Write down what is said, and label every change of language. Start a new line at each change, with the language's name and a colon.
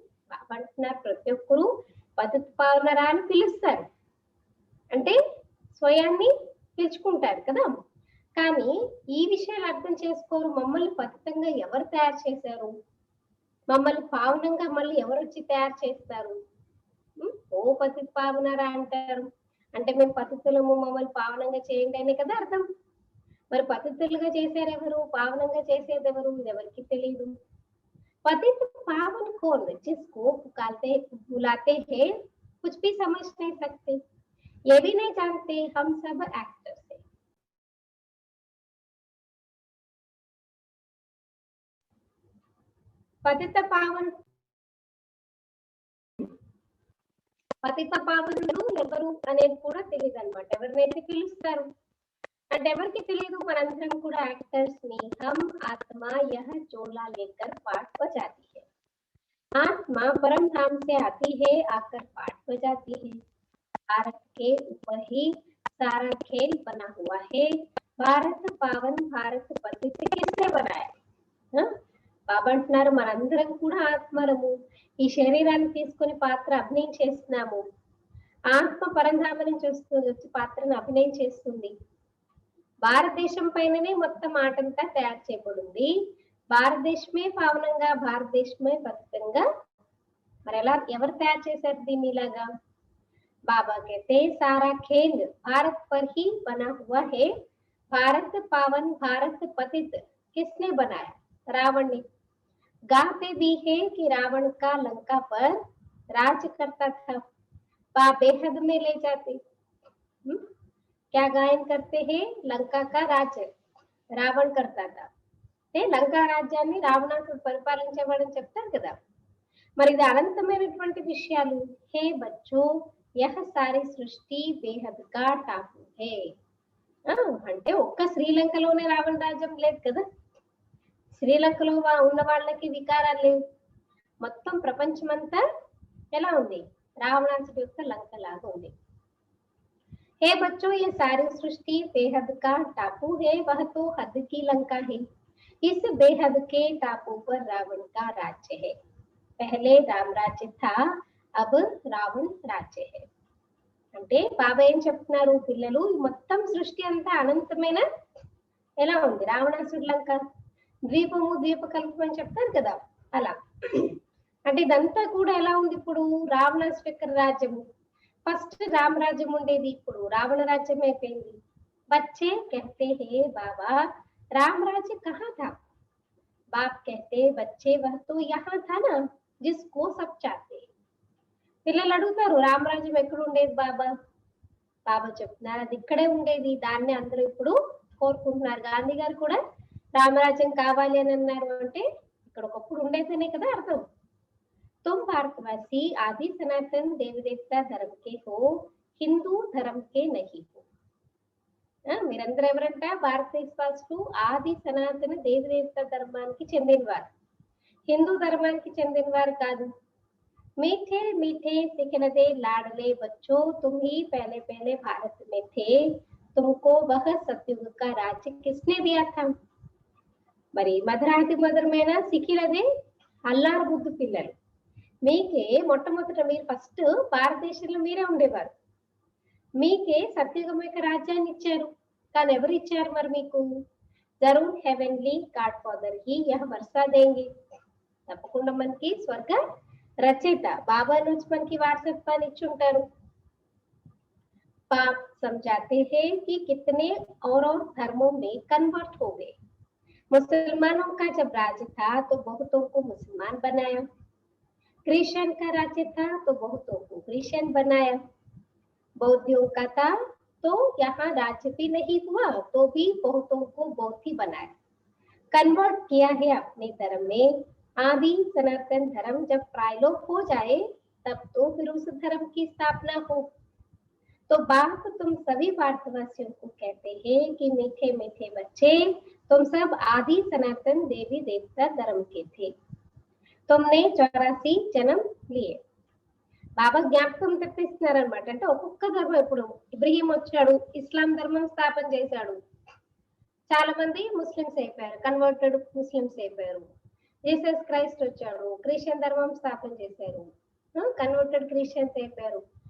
Telugu: బాబా అంటున్నారు ప్రతి ఒక్కరు పతిత పావనరా అని పిలుస్తారు, అంటే స్వయాన్ని పిలుచుకుంటారు కదా, కానీ ఈ విషయాలు అర్థం చేసుకోరు. మమ్మల్ని పతితంగా ఎవరు తయారు చేశారు, మమ్మల్ని పావనంగా మళ్ళీ ఎవరు వచ్చి తయారు చేస్తారు. ఓ పతిత పావనరా అంటారు అంటే మేము పతితులము, మమ్మల్ని పావనంగా చేయండి అనే కదా అర్థం. మరి పతితులుగా చేశారు ఎవరు, పావనంగా చేసేది ఎవరు, ఇది ఎవరికి తెలియదు.
Hindi: पतित पावन कौन, जिसको पुकारते बुलाते हैं कुछ भी समझ नहीं सकते, ये भी नहीं जानते हम सब एक्टर्स हैं.
Telugu: పతిత పావన్ పతిత పావనులు ఎవరు అనేది కూడా తెలియదు అనమాట, ఎవరినైతే పిలుస్తారు అంటే ఎవరికి తెలియదు. మనందరం కూడా యాక్టర్స్ ని.
Hindi: हम आत्मा यह चोला लेकर पाठ बजाती है, आत्मा परम धाम से आती है, आकर पाठ बजाती है. भारत के ऊपर ही सारा खेल बना हुआ है. भारत पावन भारत पतित किसने बनाया,
Telugu: బాబా అంటున్నారు మనందరం కూడా ఆత్మలము, ఈ శరీరాన్ని తీసుకొని పాత్ర అభినయం చేస్తున్నాము. ఆత్మ పరంధామ నుంచి వచ్చి పాత్రను అభినయం చేస్తుంది. భారతదేశం పైననే మొత్తం ఆటంతా తయారు చేయబడింది. భారతదేశమే పావనంగా, భారతదేశమే పవిత్రంగా. మరి ఎలా ఎవరు తయారు చేశారు దీన్ని ఇలాగా?
Hindi: बाबा कहते सारा खेल भारत पर ही बना हुआ है। भारत पावन, भारत पतित किसने बनाया? रावण ने। गाते भी है कि रावण का लंका पर राज करता था, बेहद में ले जाते। क्या गायन करते हैं? लंका का राज రావణ్ కర్తాత
Telugu: అంటే లంకా రాజ్యాన్ని రావణాసుడు పరిపాలించేవాడని చెప్తారు కదా. మరి ఇది అనంతమైనటువంటి విషయాలు.
Hindi: హే బచ్చో యహ సారీ సృష్టి బేహద్ కా టాపు హే.
Telugu: అంటే ఒక్క శ్రీలంకలోనే రావణ రాజ్యం లేదు కదా. శ్రీలంకలో ఉన్న వాళ్ళకి వికారాలు లేవు. మొత్తం ప్రపంచమంతా ఎలా ఉంది? రావణాసుడి యొక్క లంక లాగా ఉంది.
Hindi: हे बच्चों ये सारी सृष्टि बेहद का टापू है, वह तो हद की लंका है। इस बेहद के टापू पर रावण का राज्य है। पहले राम राज्य था, अब రావణ్ రాజ్య है।
Telugu: అంటే బాబా ఏం చెప్తున్నారు పిల్లలు, మొత్తం సృష్టి అంతా అనంతమైన ఎలా ఉంది? రావణాసుడి లంక, ద్వీపము ద్వీపకల్పం అని చెప్తారు కదా అలా. అంటే ఇదంతా కూడా ఎలా ఉంది? ఇప్పుడు రావణాసుడి యొక్క రాజ్యము. ఫస్ట్ రామరాజ్యం ఉండేది, ఇప్పుడు రావణ రాజ్యం అయిపోయింది.
Hindi: बच्चे कहते हैं बाबा राम राज्य कहाँ था? बाप कहते बच्चे वह तो यहाँ था ना जिसको सब चाहते।
Telugu: పిల్లలు అడుగుతారు రామరాజ్యం ఎక్కడ ఉండేది బాబా? బాబా చెప్తున్నారు అది ఇక్కడే ఉండేది, దాన్ని అందరూ ఇప్పుడు కోరుకుంటున్నారు. గాంధీ గారు కూడా రామరాజ్యం కావాలి అని అన్నారు. అంటే ఇక్కడ ఒకప్పుడు ఉండేదనే కదా అర్థం.
Hindi: तुम भारतवासी आदि सनातन देवी देवता धर्म के हो, हिंदू धर्म के नहीं हो।
Telugu: మీరందరూ ఎవరంట? భారతదేశవాసులు ఆది సనాతన దేవి దేవత ధర్మానికి చెందినవారు, హిందూ ధర్మానికి చెందినవారు కాదు.
Hindi: मीठे मीठे सिखनदे लाडले बच्चों, तुम ही पहले पहले भारत में थे, तुमको वह सतयुग का राज्य किसने दिया था?
Telugu: మరి మధురాతి మధురమైన సిఖిలదే అల్లారు బుద్ధు పిల్లలు, మీకే మొట్టమొదట మీరు ఫస్ట్ భారతదేశంలో మీరే ఉండేవారు. మీకే సత్యుగం యొక్క రాజ్యాన్ని ఇచ్చారు. కానీ ఎవరు ఇచ్చారు మరి మీకు?
Hindi: జరూర్ హెవెన్లీ గాడ్ ఫాదర్ హీ యహ వర్షా దేంగే.
Telugu: తప్పకుండా మనకి స్వర్గ రచయిత బాబా నుంచి మనకి వారసత్వాన్ని ఇచ్చి ఉంటారు.
Hindi: पाप समझाते हैं कि कितने और धर्मों में कन्वर्ट हो गए। मुसलमानों का जब राज्य था तो बहुतों को मुसलमान बनाया, क्रिश्चियन का राज्य था तो बहुतों को क्रिश्चियन बनाया, बौद्धियों का था तो यहाँ राज्य भी नहीं हुआ तो भी बहुतों को बौद्ध ही बनाया। कन्वर्ट किया है अपने धर्म में। आदि सनातन धर्म जब प्रायलोप हो जाए तब तो फिर उस धर्म की स्थापना हो। तो बाप तुम सभी भारतवासियों को कहते हैं कि मीठे मीठे बच्चे, तुम सब आदि सनातन देवी देवता धर्म के थे, तुमने 84 जन्म लिए।
Telugu: బాబా జ్ఞాపకం తెప్పిస్తున్నారనమాట. అంటే ఒక్కొక్క ధర్మం, ఇప్పుడు ఇబ్రహీం వచ్చాడు, ఇస్లాం ధర్మం స్థాపన చేశాడు, చాలా మంది ముస్లిమ్స్ అయిపోయారు, కన్వర్టెడ్ ముస్లిమ్స్ అయిపోయారు. జీసస్ క్రైస్ట్ వచ్చాడు, క్రిస్టియన్ ధర్మం స్థాపన చేశారు, కన్వర్టెడ్ క్రిస్టియన్స్ అయిపోయారు.